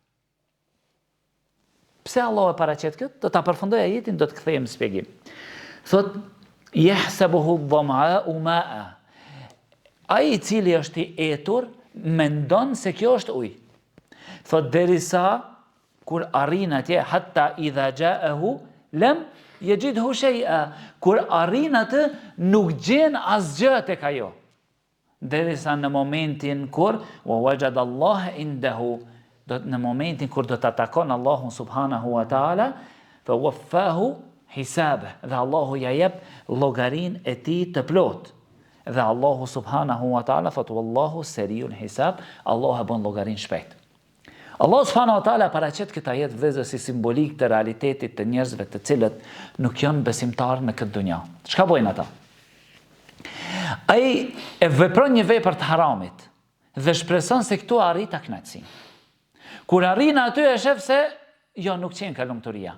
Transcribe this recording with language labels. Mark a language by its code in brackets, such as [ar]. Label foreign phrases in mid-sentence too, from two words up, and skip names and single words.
[sq] Pse Allah e paraqet këtë? Do ta përfundoj ajetin, do të kthejmë në shpjegim. [ar] Thot: "يحسبه الظمآن ماء". [sq] Ai i cili është i etur mendon se kjo është ujë. Thot derisa kur arrin atje, [ar] حتى إذا جاءه لم يجده شيئا. [sq] Kur arrin atë, nuk gjen asgjë tek ajo. Derisa në momentin kur [ar] ووجد الله عنده, [sq] në momentin kur do të takon Allahun [ar] سبحانه وتعالى, فوفاه حسابه, [sq] dhe Allahu ja jep llogarin e tij të plot. Dhe Allahu [ar] سبحانه وتعالى [sq] thot: [ar] "والله سريع الحساب", [sq] Allah e bën llogarin shpejt. Allah [ar] سبحانه وتعالى [sq] paraqet këtë ajet vëllezër si simbolik të realitetit të njerëzve të cilët nuk janë besimtarë në këtë dunja. Çka bojnë ata? Ai e vepron një vepër të haramit dhe shpreson se këtu arrit kënaqësinë. Kur arrin aty e shef se jo, nuk qenë ka lumturia.